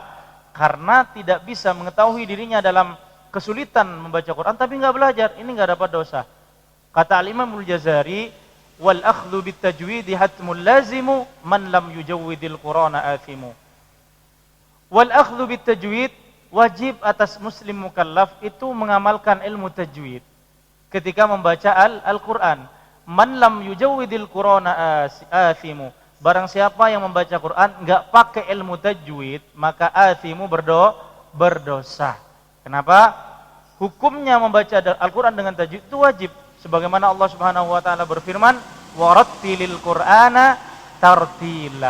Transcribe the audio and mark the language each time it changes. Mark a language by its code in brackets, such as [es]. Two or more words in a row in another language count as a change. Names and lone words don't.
[id] Karena tidak bisa mengetahui dirinya dalam kesulitan membaca Quran tapi nggak belajar, ini nggak dapat dosa. Kata Al-Imam Al-Jazari, [ar] والأخذ بالتجويد حتم لازم من لم يجود القرآن آثم. والأخذ بالتجويد, [id] wajib atas muslim mukallaf itu mengamalkan ilmu tajwid ketika membaca Al-Quran. [ar] من لم يجود القرآن آثم. [id] Barang siapa yang membaca Quran enggak pakai ilmu tajwid, maka athimu berdosa. Kenapa? Hukumnya membaca Al-Quran dengan tajwid itu wajib. Sebagaimana [ar] الله سبحانه وتعالى [id] berfirman, [ar] "ورتل القرآن ترتيلا."